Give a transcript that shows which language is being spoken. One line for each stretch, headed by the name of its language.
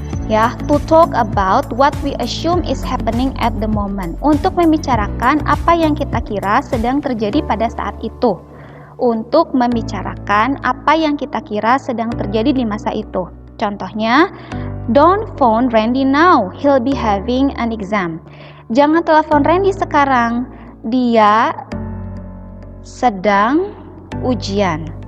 English: Ya, to talk about what we assume is happening at the moment.
Indonesian: Untuk membicarakan apa yang kita kira sedang terjadi pada saat itu. Untuk membicarakan apa yang kita kira sedang terjadi di masa itu. Contohnya,
English: don't phone Randy now, he'll be having an exam.
Indonesian: Jangan telepon Randy sekarang, dia sedang ujian.